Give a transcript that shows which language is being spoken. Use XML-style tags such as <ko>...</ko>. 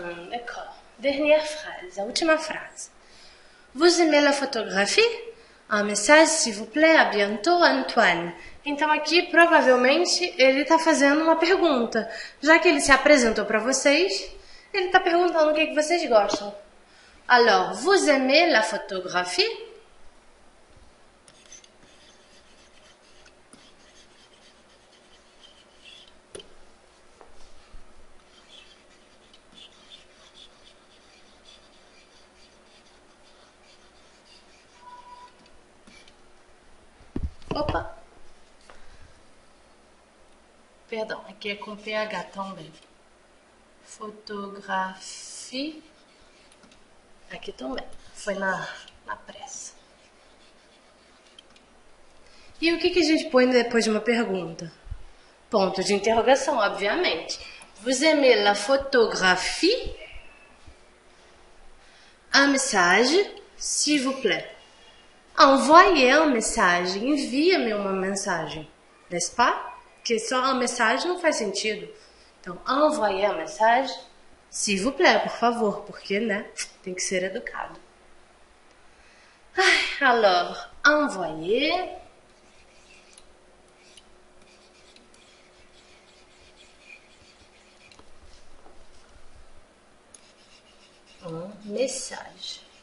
<fr>D'accord. Dernière phrase,</fr> <pt>a última frase.</pt> <fr>Vous aimez la photographie? Un message, s'il vous plaît, à bientôt, Antoine.</fr> <pt>Então aqui, provavelmente, ele está fazendo uma pergunta. Já que ele se apresentou para vocês, ele está perguntando o que vocês gostam.</pt> <fr>Alors, vous aimez la photographie?</fr> <pt>Opa! Perdão, aqui é com PH também. Fotografia. Aqui também. Foi na pressa. E o que a gente põe depois de uma pergunta? Ponto de interrogação, obviamente.</pt> <fr>Vous aimez la photographie? Un message, s'il vous plaît. Envoyer un message,</fr> <pt>envia-me uma mensagem,</pt> <fr>n'est-ce pas?</fr> <pt>Porque só uma mensagem não faz sentido. Então,</pt> <fr>envoyer un message, s'il vous plaît,</fr> <pt>por favor, porque, né, tem que ser educado.</pt> <fr>Alors, envoyer un message.</fr>